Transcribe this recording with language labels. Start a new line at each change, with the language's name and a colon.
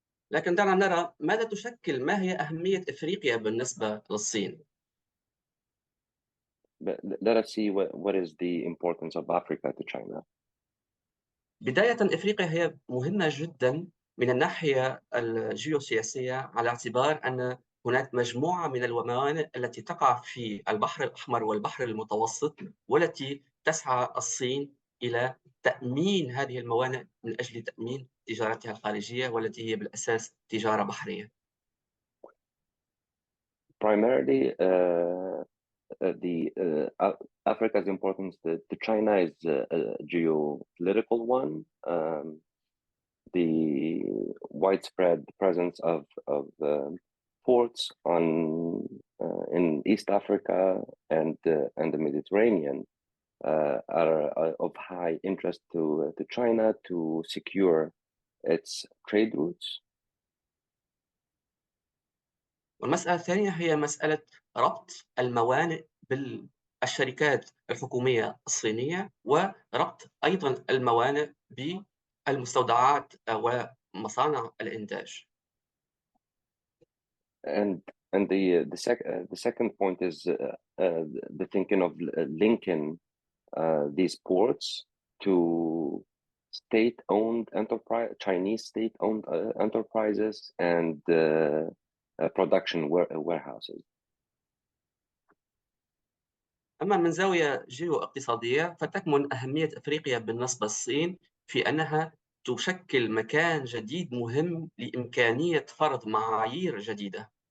Arabic: لكن دعنا نرى ما هي أهمية إفريقيا بالنسبة للصين.
English: Let us see what is the importance of Africa to China.
Arabic: بداية إفريقيا هي مهمة جدا من الناحية الجيوسياسية، على اعتبار أن هناك مجموعة من الموانئ التي تقع في البحر الأحمر والبحر المتوسط، والتي تسعى الصين إلى تأمين هذه الموانئ من أجل تأمين تجارتها الخارجية، والتي هي بالأساس تجارة بحرية.
English: Primarily, Africa's importance to China is a geopolitical one. The widespread presence of ports in East Africa and the Mediterranean are of high interest to China to secure its trade routes.
Arabic: والمسألة الثانية هي مسألة ربط الموانئ بالشركات الحكومية الصينية، وربط أيضا الموانئ بالمستودعات ومصانع الإنتاج.
English: And the second point is the thinking of linking these ports to state-owned Chinese state-owned enterprises and production warehouses.
Arabic: أما من زاوية جيو اقتصادية، فتكمن أهمية إفريقيا بالنسبة للصين في أنها تشكل مكان جديد مهم لإمكانية فرض معايير جديدة.